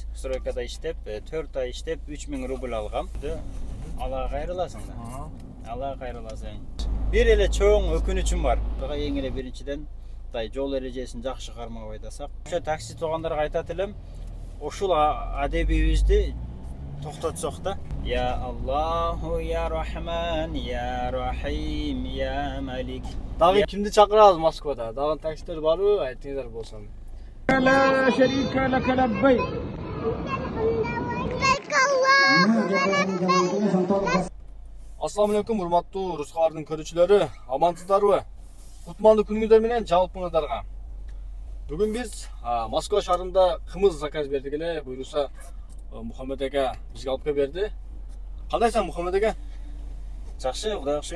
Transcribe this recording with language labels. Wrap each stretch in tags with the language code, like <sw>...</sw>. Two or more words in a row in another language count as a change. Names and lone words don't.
<ky>Стройкада иштеп, 4 ай иштеп 3000 рубль алгам. Аллага кайрыласың да. Аллага кайрыласың. Бир эле чоң өкүнүчүм бар. Эң эле биринчиден жол эрежесин жакшы кармап айдасак. Ошо такси туугандарга айтат элем, ушул адебибизди токтотсок да.</ky> <ar>يا الله، يا رحمن، يا رحيم، يا مالك.</ar> <ky>Дагы кимди чакырабыз Москвада? Дагы таксилер барбы? Айтыңыздар болсо.</ky> <ar>لا شريك لك لبيك السلام عليكم,</ar> <ky>урматтуу Рускалардын көрүүчүлөрү, амансыздарбы? Кутмандуу күнүңүздөр менен жалпыңыздарга. Бүгүн биз Москва шаарында кымыз заказ бердик эле, буйруса Мухаммед эге бизге алып берди. Кандайсың Мухаммед эге? Жакшы, Кудайга шүгүр.</ky>